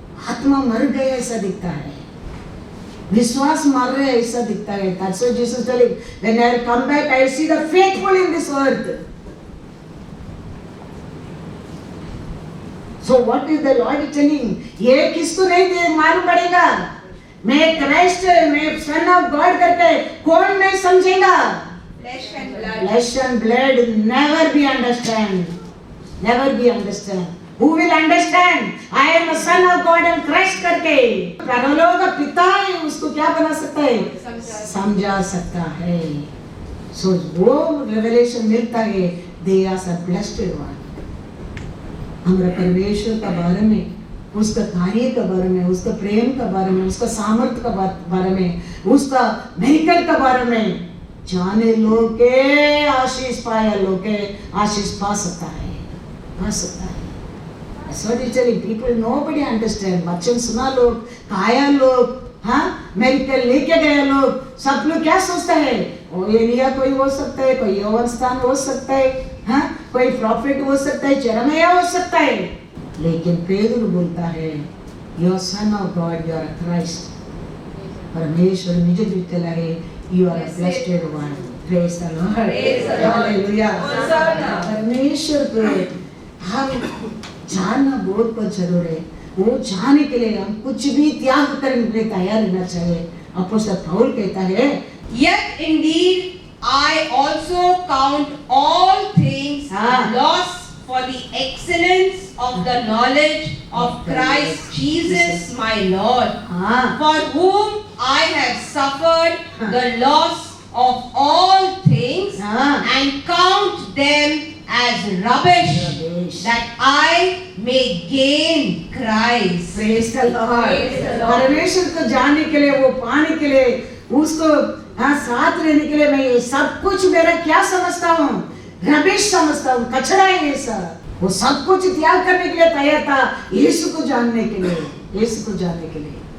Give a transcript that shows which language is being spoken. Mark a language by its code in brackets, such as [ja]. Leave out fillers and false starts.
[hi] आत्मा मर गया ऐसा दिखता है, विश्वास मर रहा है ऐसा दिखता है। [en] That's why Jesus telling, when I come back, I see the faithful in this earth. So what is the Lord telling? [hi] ये किसको नहीं मालूम पड़ेगा? मैं क्राइस्ट, मैं [en] son of God [hi] करके कौन नहीं समझेगा? [en] Flesh and blood. Flesh and blood never be understand. Never be understand. Who will understand? I am a son of God and Christ [hi] करके परलोक का पिता है, उसको क्या बना सकता है? समझा सकता है। [en] So वो revelation [hi] मिलता है, [en] they are the blessed one. [hi] हमारा परमेश्वर का बारे में, उसका कार्य के बारे में, उसका प्रेम के बारे में, उसका सामर्थ्य के बारे में, उसका मिरेकल के बारे में जाने लोग के आशीष पाया, लोग के आशीष पा सकता है, पा सकता है। [en] That's what he's telling people. Nobody understand. [hi] वचन सुना लोग, खाया लोग, मिरेकल लेके गए लोग, सब लोग क्या सोचता है? ओ एलिया कोई हो सकता है, कोई योहान हो सकता है, कोई प्रॉफिट हो सकता है, यिर्मयाह हो सकता है, लेकिन पेदरू बोलता है, [en] you are son of God, you are a Christ. [hi] परमेश्वर मुझे भी चला है, [en] you are a blessed one. Praise the Lord. Hallelujah. [hi] परमेश्वर को हम जानना बहुत जरूर है। वो जाने के लिए हम कुछ भी त्याग करने के लिए तैयार रहना चाहिए। अपोस्तल पौल कहता है, [en] Yet indeed I also count all things loss for the excellence of the knowledge of Christ Jesus my Lord, for whom I have suffered the loss of all things and count them as rubbish, that I may gain Christ. Praise the Lord. [hi] परमेश्वर को जानने के लिए, वो पाने के लिए, उसको साथ रहने के लिए मैं ये सब कुछ मेरा क्या समझता हूँ, रबिश समझता हूँ, कचरा है ये सब। वो सब कुछ त्याग करने के लिए तैयार था यीशु को जानने के लिए, यीशु को जानने के लिए।